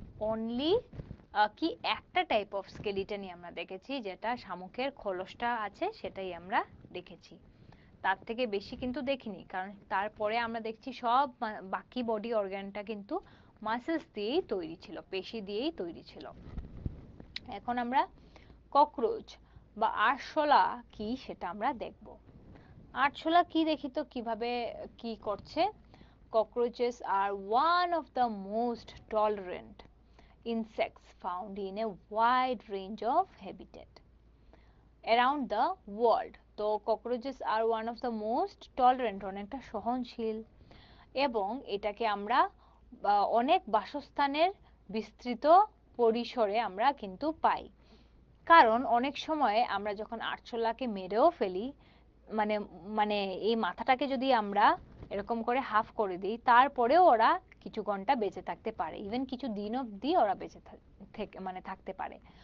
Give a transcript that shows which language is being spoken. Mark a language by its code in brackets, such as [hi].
[bn] Only কি একটা type of স্কেলিটনই আমরা দেখেছি, যেটা শামুকের খোলসটা আছে সেটাই আমরা দেখেছি, তার থেকে বেশি কিন্তু দেখিনি, কারণ তারপরে আমরা দেখছি সব বাকি বডি অর্গানটা কিন্তু মাসেলস দিয়েই তৈরি ছিল, পেশি দিয়েই তৈরি ছিল। এখন আমরা ককরোচ বা আরশোলা কি সেটা আমরা দেখব। আরশোলা কি দেখি তো কিভাবে কি করছে। [en] Cockroaches are one of the most tolerant insects found in a wide range of habitat around the world. [bn] তো [en] cockroaches are one of the most tolerant, [bn] অনেকটা সহনশীল, এবং এটাকে আমরা অনেক বাসস্থানের বিস্তৃত পরিসরে আমরা কিন্তু পাই। কারণ অনেক সময় আমরা যখন আরশোলাকে মেরেও ফেলি, মানে মানে এই মাথাটাকে যদি আমরা এরকম করে হাফ করে দিই, তারপরেও ওরা কিছু ঘন্টা বেঁচে থাকতে পারে, ইভেন কিছু দিন অবধি ওরা বেঁচে মানে থাকতে পারে।